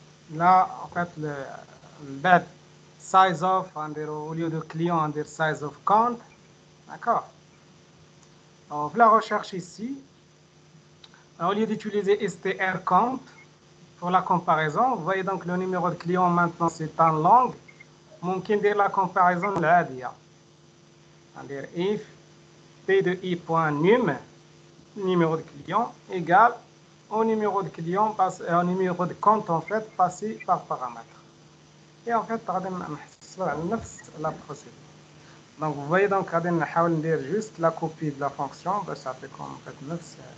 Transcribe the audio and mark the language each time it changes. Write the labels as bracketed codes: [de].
[fr] لا en fait بعد size of غنديرو au lieu de client غندير size of count. D'accord. Alors, la recherche ici, au lieu d'utiliser strcount pour la comparaison, vous voyez donc le numéro de client maintenant c'est en langue. [ar] ممكن ندير la comparaison العادية. [fr] ندير if p de i point num numéro de client égale au numéro de client au numéro de compte en fait passé par paramètre. Et en fait غادي نحصلوا على نفس la procédure. Donc vous voyez donc غادي نحاول ندير juste la copie de la fonction باش تعطيكم en fait نفس.